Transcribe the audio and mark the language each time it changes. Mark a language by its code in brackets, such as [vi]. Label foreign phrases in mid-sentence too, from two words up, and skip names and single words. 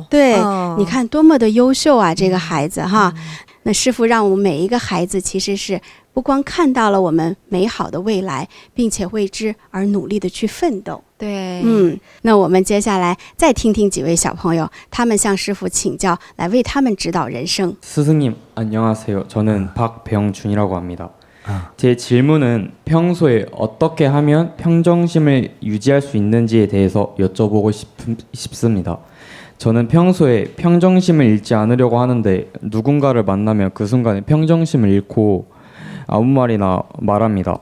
[zh] 对，你看多么的优秀这个孩子那师父让我们每一个孩子其实是不光看到了我们美好的未来，并且为之而努力的去奋斗。对，那我们接下来再听听几位小朋友，他们向师父请教，来为他们指导人生。 [ko] 스승님 안녕하세요. 저는 박병준이라고 합니다. 제 질문은 평소에 어떻게 하면 평정심을 유지할 수 있는지에 대해서 여쭤보고 싶습니다. 저는 평소에 평정심을 잃지 않으려고 하는데 누군가를 만나면 그 순간에 평정심을 잃고 아무 말이나 말합니다.